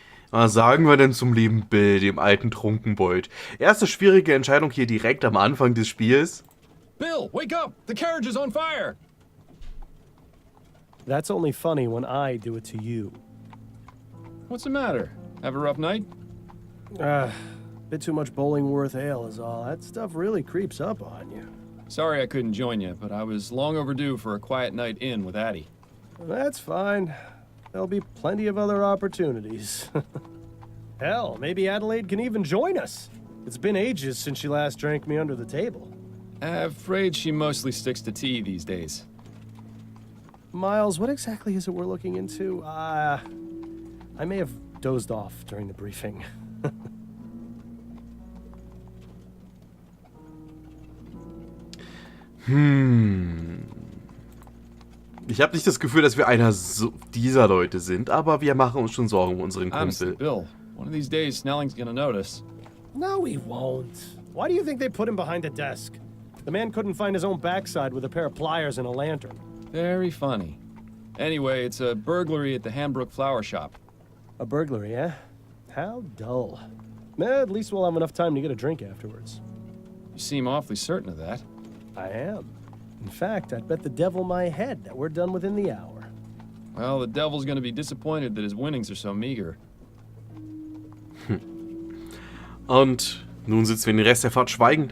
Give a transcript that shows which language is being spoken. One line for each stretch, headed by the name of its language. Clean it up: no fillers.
German: Was sagen wir denn zum lieben Bill, dem alten Trunkenbold? Erste schwierige Entscheidung hier direkt am Anfang des Spiels.
English: Bill, wake up! The carriage is on fire! That's only funny when I do it to you. What's the matter? Have a rough night? Bit too much Bollingworth ale is all. That stuff really creeps up on you. Sorry I couldn't join you, but I was long overdue for a quiet night in with Addie. That's fine. There'll be plenty of other opportunities. Hell, maybe Adelaide can even join us. It's been ages since she last drank me under the table. Afraid she mostly sticks to tea these days. Miles, what exactly is it we're looking into? I may have dozed off during the briefing.
German: Ich habe nicht das Gefühl, dass wir einer dieser Leute sind, aber wir machen uns schon Sorgen um unseren
English: Honestly,
German: Kumpel.
English: Bill, one of these days Snelling's gonna notice. No, he won't. Why do you think they put him behind a desk? The man couldn't find his own backside with a pair of pliers and a lantern. Very funny. Anyway, it's a burglary at the Hambrook Flower Shop. A burglary, eh? How dull. At least we'll have enough time to get a drink afterwards. You seem awfully certain of that. I am. In fact, I'd bet the devil my head that we're done within the hour. Well, the devil's gonna be disappointed that his winnings are so meager.
German: Und nun sitzen wir den Rest der Fahrt schweigend.